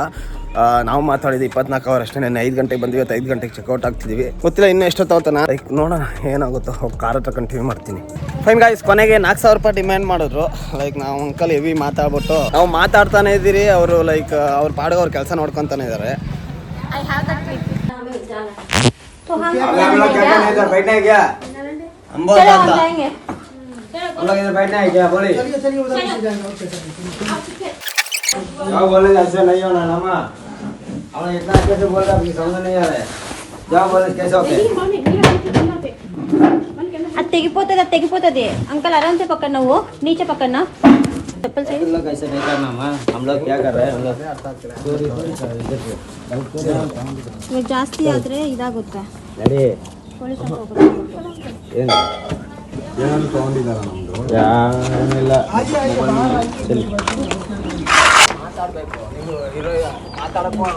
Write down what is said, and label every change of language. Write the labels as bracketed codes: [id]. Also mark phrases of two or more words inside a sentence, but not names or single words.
[kn] ನಾವು ಮಾತಾಡಿದ್ದು 24 ಅವರ್ ಅಷ್ಟೇ. 5 ಗಂಟೆಗೆ ಬಂದಿವಿ. 5 ಗಂಟೆಗೆ ಚೆಕ್ಔಟ್ ಆಗ್ತಿದ್ದೀವಿ. ಗೊತ್ತಿಲ್ಲ ಇನ್ನೂ ಎಷ್ಟೊತ್ತಾಗುತ್ತೆ. ಲೈಕ್ ನೋಡೋಣ ಏನಾಗುತ್ತೋ. ಹೋಗಿ ಕಾರ್ ಹತ್ರ ಕಂಟಿನ್ಯೂ ಮಾಡ್ತೀನಿ. ಫೈನ್ ಗಾಯ್ಸ್, ಕೊನೆಗೆ 4,000 ರೂಪಾಯಿ ಡಿಮ್ಯಾಂಡ್ ಮಾಡಿದ್ರು. ಲೈಕ್ ನಾವು ಅಂಕಲ್ ಹೆವಿ ಮಾತಾಡ್ಬಿಟ್ಟು ನಾವು ಮಾತಾಡ್ತಾನೆ ಇದ್ದೀರಿ. ಅವರು ಲೈಕ್ ಅವ್ರ ಪಾಡಿಗೆ ಅವ್ರ ಕೆಲಸ ನೋಡ್ಕೊತಾನೆ ಇದ್ದಾರೆ. [en] I have that clip. [hi] तो हम इधर बैठना है क्या? चलो हम जाएंगे. हम लोग इधर बैठना है क्या? बोले जाओ, बोले ऐसे नहीं होना ना माँ. हम इतना कैसे बोल रहा है समझ नहीं आ रहा है. जाओ बोले कैसे होते [te] అది తెగిపోతుంది అంకల్ ఆరాంసే పక్కన నువ్వు నీచే పక్కన [hi] चप्पल से हम लोग ऐसे नहीं करना माँ. हम लोग क्या कर रहे हैं? हम लोग [kn] ಇವಾಗ ಜಾಸ್ತಿ ಆದ್ರೆ ಇದಾಗುತ್ತೆ. ನಡಿ ಪೊಲೀಸ್ ಏನು ಏನು ತಗೊಂಡಿದ್ದಾರ ನಮ್ಮದು ಏನಿಲ್ಲ ಮಾತಾಡಬೇಕು. ಮಾತಾಡಕ್ಕೂ ಆಗಲ್ಲ.